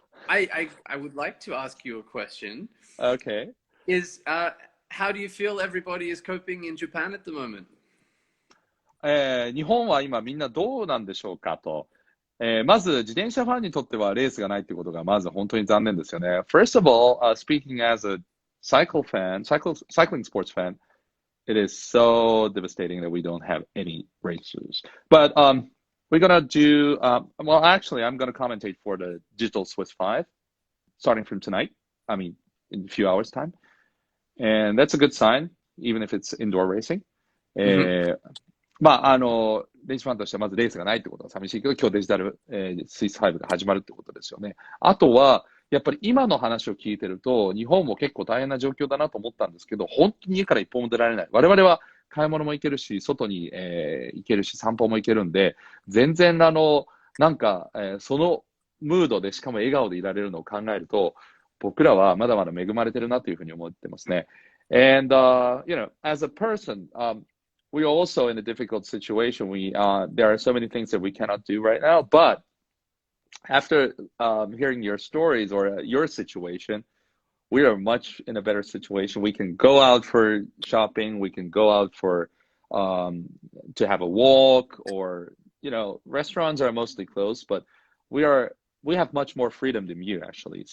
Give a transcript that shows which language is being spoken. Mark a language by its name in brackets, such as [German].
[English] I would like to ask you a question. Okay. How do you feel everybody is coping in Japan at the moment? [Japanese] 日本は今みんなどうなんでしょうかと。まず自転車ファンにとってはレースがないということがまず本当に残念ですよね。 [English] First of all, speaking as a cycling sports fan, it is so devastating that we don't have any races. But we're gonna do well. Actually, I'm gonna commentate for the Digital Swiss 5, starting from tonight. I mean, in a few hours' time, and that's a good sign, even if it's indoor racing. [Japanese] まあレースファンとしてはまずレースがないってことは寂しいけど、今日デジタル、スイス5が始まるってことですよね。あとはやっぱり今の話を聞いてると、日本も結構大変な状況だなと思ったんですけど、本当に家から一歩も出られない。我々は買い物も行けるし、外に、行けるし、散歩も行けるんで、全然なんか、そのムードでしかも笑顔でいられるのを考えると、僕らはまだまだ恵まれてるなというふうに思ってますね。 [English] And, as a person, we are also in a difficult situation. There are so many things that we cannot do right now, but after hearing your stories or your situation, we are much in a better situation. We can go out for shopping. We can go out for to have a walk, or restaurants are mostly closed, but we have much more freedom than you actually.